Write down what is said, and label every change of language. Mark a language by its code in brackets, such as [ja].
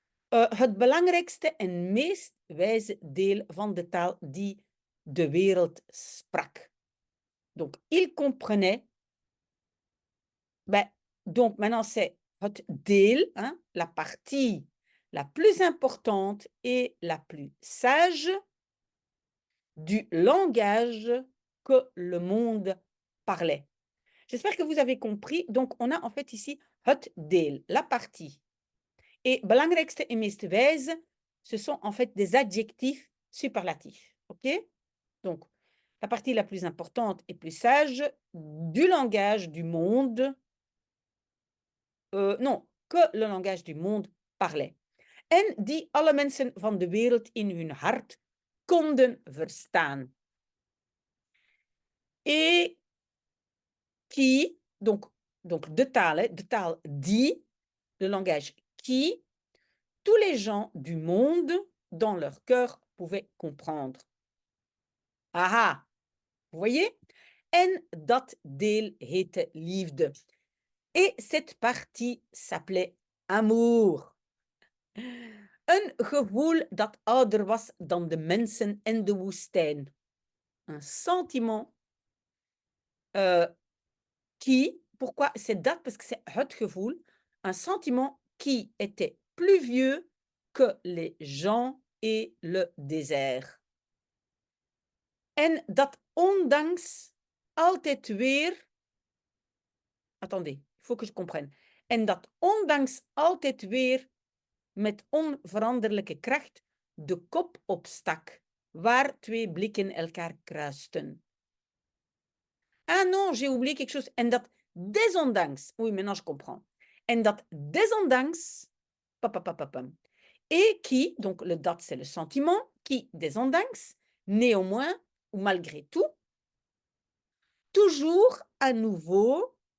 [nl] Het belangrijkste en meest wijze deel van de taal die de wereld sprak. [fr] Donc, il comprenait. Ben, donc, maintenant, c'est [nl] het deel, [fr] hein, la partie la plus importante et la plus sage du langage que le monde parlait. J'espère que vous avez compris. Donc, on a en fait ici [nl] het deel, [fr] la partie. Et belangrijkste et [nl] meest wijze, [fr] ce sont en fait des adjectifs superlatifs. OK? Donc, la partie la plus importante et plus sage du langage du monde. Non, que le langage du monde parlait. [nl] En die alle mensen van de wereld in hun hart konden verstaan. [fr] Et qui, donc [nl] de taal die, [fr] le langage qui, tous les gens du monde, dans leur cœur, pouvaient comprendre. Aha, vous voyez? [nl] En dat deel heette liefde. [fr] Et cette partie s'appelait amour. [nl] Een gevoel dat ouder was dan de mensen en de woestijn. [fr] Un sentiment qui, pourquoi c'est dat? Parce que c'est [nl] het gevoel, [fr] un sentiment qui était plus vieux que les gens et le désert. [nl] En dat ondanks altijd weer. [fr] Attendez, il faut que je comprenne. [nl] En dat ondanks altijd weer met onveranderlijke kracht de kop opstak, waar twee blikken elkaar kruisten. [fr] Ah non, j'ai oublié quelque chose. [nl] En dat desondanks, [fr] oui, maintenant je comprends. [nl] En dat desondanks, [fr] papapapapam. Et qui, donc le dat c'est le sentiment, qui desondanks, néanmoins, ou malgré tout, toujours à nouveau.